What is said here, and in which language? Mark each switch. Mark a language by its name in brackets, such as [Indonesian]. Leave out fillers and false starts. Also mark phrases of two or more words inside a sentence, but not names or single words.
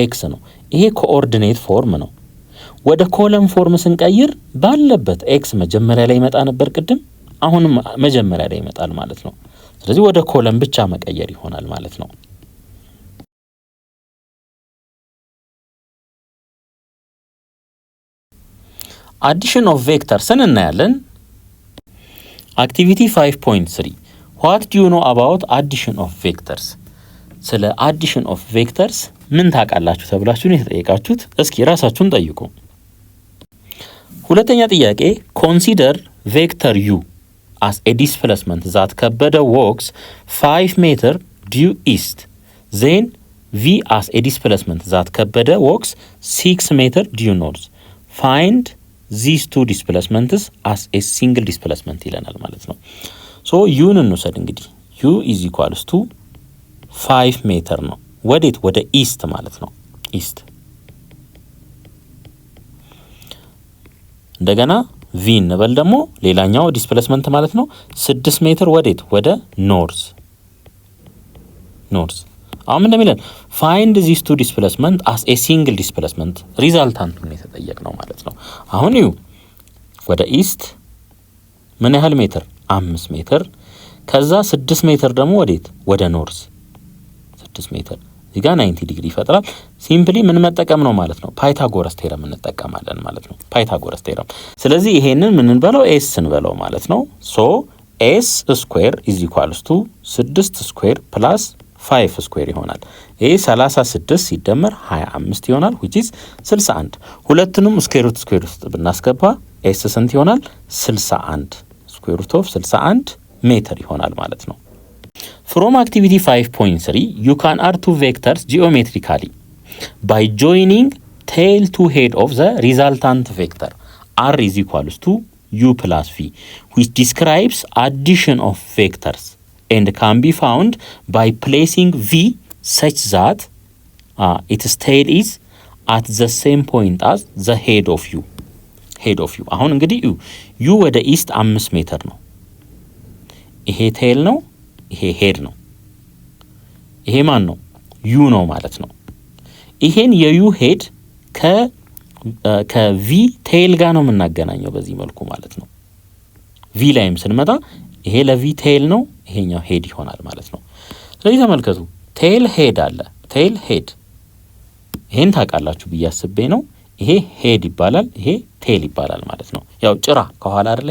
[Amharic] x ነው። ይሄ [English] coordinate form [Amharic] ነው። ወደ [English] column form [Amharic] ስንቀይር ባለበት x መጀመሪያ ላይ ይመጣ ነበር ቅድም፣ አሁንም መጀመሪያ ላይ ይመጣል ማለት ነው። ስለዚህ ወደ ኮለም ብቻ መቀየር ይሆናል ማለት ነው። [English] addition of vectors [Amharic] እናያለን። አክቲቪቲ 5.3 [English] what do you know about addition of vectors? [Amharic] ስለ [English] addition of vectors [Amharic] ምን ታውቃላችሁ ተብላችሁ ነው የተጠየቃችሁት። እስኪ ራሳችሁን ጠይቁ። ሁለተኛ ጥያቄ [English] consider vector u as a displacement that ከበደ walks 5 meter due east, then v as a displacement that ከበደ walks 6 meter due north. Find these two displacements as a single displacement [Amharic] ይለናል ማለት ነው። [English] so u [Amharic] እንውሰድ እንግዲህ u = 5 ሜትር ነው። ወዴት? ወደ ኢስት ማለት ነው። ኢስት እንደገና v እንበል ደግሞ ሌላኛው [English] displacement [Amharic] ነው 6 ሜትር ወዴት? [English] north north። [Amharic] አሁን እንደሚለን [English] find these two displacement as a single displacement [Amharic] ሪዛልታንቱን የተጠየቅነው ማለት ነው። አሁን ዩ ወደ ኢስት ምን ያህል ሜትር? 5 ሜትር። ከዛ 6 ሜትር ደግሞ ወዴት? ወደ ኖርዝ 6 ሜትር። እዚህ ጋር 90 ዲግሪ ይፈጥራል። ሲምፕሊ ምን መጠቀም ነው ማለት ነው? [English] Pythagoras theorem [Amharic] እንጠቀማለን ማለት ነው። [English] Pythagoras theorem። [Amharic] ስለዚህ ይሄንን ምን እንበለው? ኤስ እንበለው ማለት ነው። ሶ [English] s square = 6 square plus 5 square [Amharic] ይሆናል። ይሄ 36 ሲደመር 25 ይሆናል [English] which is 61። [Amharic] ሁለቱንም [English] square root [Amharic] ስኩዌር ውስጥ ብናስገባ ኤስ ስንት ይሆናል? 61 [English] square root of 61 meter [Amharic] ይሆናል ማለት ነው። [English] From activity 5.3 you can add two vectors geometrically by joining tail to head of the resultant vector r = u plus v, which describes addition of vectors and can be found by placing v such that its tail is at the same point as the head of u. [Amharic] አሁን እንግዲህ u ወደ ኢስት 5 ሜትር ነው። ይሄ ቴል ነው፣ ይሄ ሄድ ነው። ይሄ ማን ነው? ዩ ነው ማለት ነው። ይሄን የዩ ሄድ ከቪ ቴል ጋር ነው የምናገናኘው በዚህ መልኩ ማለት ነው። ቪ ላይም ስንመጣ ይሄ ለቪ ቴል ነው፣ ይሄኛው ሄድ ይሆናል ማለት ነው። ስለዚህ ተመልከቱ [English] tail head [Amharic] አለ። [English] tail head [Amharic] ይሄን ታውቃላችሁ ብዬ አስቤ ነው። ይሄ ሄድ ይባላል፣ ይሄ ቴል ይባላል ማለት ነው። ያው ጭራ ከኋላ አይደል?